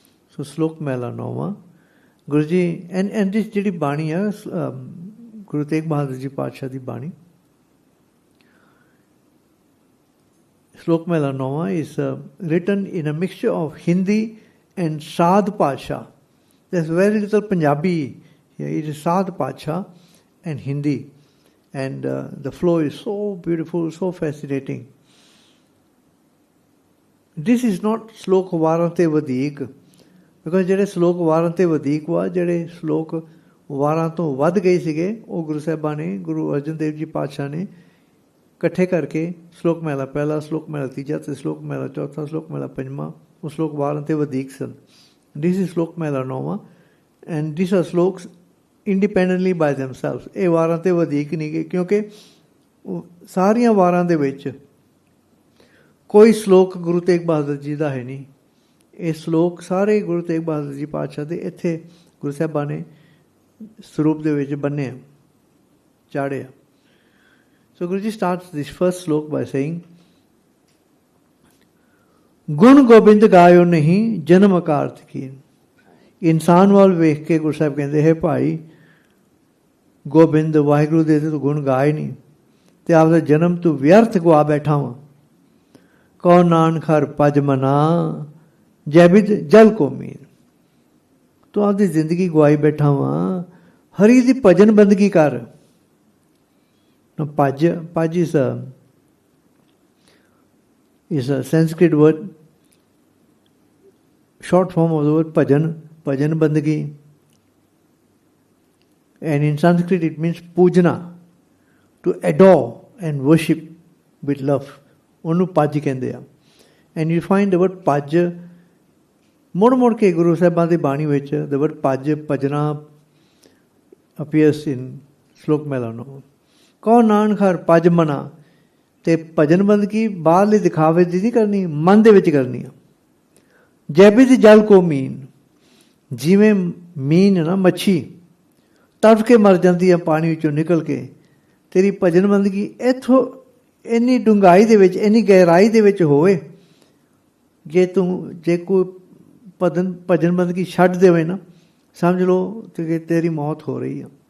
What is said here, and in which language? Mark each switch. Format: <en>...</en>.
<en>So, Slok Mehala 9ਵਾਂ, Guruji, and this</en> <pa>ਜਿਹੜੀ ਬਾਣੀ ਹੈ</pa> <en>Guru Tegh Bahadur Ji</en> <pa>ਪਾਤਸ਼ਾਹ ਦੀ ਬਾਣੀ,</pa> <en>Slok Mehala 9ਵਾਂ is written in a mixture of Hindi and Sadh Pasha. There's very little Punjabi. It is Sadh Pasha and Hindi, and the flow is so beautiful, so fascinating. This is not slok varante vadik, because</en> <pa>ਜਿਹੜੇ ਸਲੋਕ ਵਾਰਾਂ ਤੇ ਵਧੀਕ ਵਾ, ਜਿਹੜੇ ਸਲੋਕ ਵਾਰਾਂ ਤੋਂ ਵੱਧ ਗਏ ਸੀਗੇ, ਉਹ ਗੁਰੂ ਸਾਹਿਬਾਂ ਨੇ, ਗੁਰੂ ਅਰਜਨ ਦੇਵ ਜੀ ਪਾਤਸ਼ਾਹ ਨੇ ਇਕੱਠੇ ਕਰਕੇ ਸਲੋਕ ਮਹਿਲਾ ਪਹਿਲਾ, ਸਲੋਕ ਮਹਿਲਾ ਤੀਜਾ ਤੇ ਸਲੋਕ ਮਹਿਲਾ ਚੌਥਾ, ਸਲੋਕ ਮਹਿਲਾ ਪੰਜਵਾਂ, ਉਹ ਸਲੋਕ ਵਾਰਾਂ ਤੇ ਵਧੀਕ ਸਨ।</pa> <en>This is Slok Mehala 9ਵਾਂ, and these are sloks independently by themselves.</en> <pa>ਇਹ ਵਾਰਾਂ ਤੇ ਵਧੀਕ ਨਹੀਂ ਗਏ, ਕਿਉਂਕਿ ਸਾਰੀਆਂ ਵਾਰਾਂ ਦੇ ਵਿੱਚ ਕੋਈ ਸਲੋਕ ਗੁਰੂ ਤੇਗ ਬਹਾਦਰ ਜੀ ਦਾ ਹੈ ਨਹੀਂ। ਇਹ ਸਲੋਕ ਸਾਰੇ ਗੁਰੂ ਤੇਗ ਬਹਾਦਰ ਜੀ ਪਾਤਸ਼ਾਹ ਦੇ ਇੱਥੇ ਗੁਰੂ ਸਾਹਿਬਾਂ ਨੇ ਸਰੂਪ ਦੇ ਵਿੱਚ ਬੰਨੇ ਆ, ਚਾੜੇ ਆ।</pa> <en>So Guruji starts this first slok by saying,</en> <pa>ਗੁਣ ਗੋਬਿੰਦ ਗਾਇਓ ਨਹੀਂ ਜਨਮ ਅਕਾਰਥ ਕੀਨ। ਇਨਸਾਨ ਵੱਲ ਵੇਖ ਕੇ ਗੁਰੂ ਸਾਹਿਬ ਕਹਿੰਦੇ ਹੈ ਭਾਈ ਗੋਬਿੰਦ ਵਾਹਿਗੁਰੂ ਦੇ ਤੂੰ ਗੁਣ ਗਾਏ ਨਹੀਂ, ਤੇ ਆਪਦਾ ਜਨਮ ਤੂੰ ਵਿਅਰਥ ਗਵਾ ਬੈਠਾ ਵਾਂ। ਕਉ ਨਾਨਕ ਹਰਿ ਭਜ ਮਨਾ ਜੈਬਿਦ ਜਲ ਕੋ ਮੀਨ। ਤੂੰ ਆਪਦੀ ਜ਼ਿੰਦਗੀ ਗਵਾਈ ਬੈਠਾ ਵਾਂ, ਹਰੀ ਦੀ ਭਜਨ ਬੰਦਗੀ ਕਰ।</pa> <en>Paj is a Sanskrit word, short form of the word bhajan, bandagi. And in Sanskrit it means pujana. to adore and worship with love.</en> <pa>ਉਹਨੂੰ ਪੱਜ ਕਹਿੰਦੇ ਆ.</pa> <en>And you find the word pajj</en> <pa>ਮੁੜ ਕੇ ਗੁਰੂ ਸਾਹਿਬਾਂ ਦੀ ਬਾਣੀ ਵਿੱਚ</pa> <en>the word pajj, bhajna appears in Slok Mehala.</en> <pa>ਕਹੋ ਨਾਨਕ ਹਰ ਪੱਜ ਮਨਾ. ਤੇ ਭਜਨ ਬੰਦਗੀ ਬਾਹਰਲੇ ਦਿਖਾਵੇ ਦੀ ਨਹੀਂ ਕਰਨੀ, ਮਨ ਦੇ ਵਿੱਚ ਕਰਨੀ ਆ. ਜੈਬੀ ਦੀ ਜਲ ਕੋ ਮੀਨ. ਜਿਵੇਂ ਮੀਨ ਨਾ ਮੱਛੀ ਤੜਫ ਕੇ ਮਰ ਜਾਂਦੀ ਆ ਪਾਣੀ ਵਿੱਚੋਂ ਨਿਕਲ ਕੇ, ਤੇਰੀ ਭਜਨ ਬੰਦਗੀ ਇੱਥੋਂ ਇੰਨੀ ਡੂੰਘਾਈ ਦੇ ਵਿੱਚ, ਇੰਨੀ ਗਹਿਰਾਈ ਦੇ ਵਿੱਚ ਹੋਵੇ, ਜੇ ਕੋਈ ਭਜਨ ਬੰਦਗੀ ਛੱਡ ਦੇਵੇ ਨਾ, ਸਮਝ ਲਓ ਕਿ ਤੇਰੀ ਮੌਤ ਹੋ ਰਹੀ ਆ.</pa>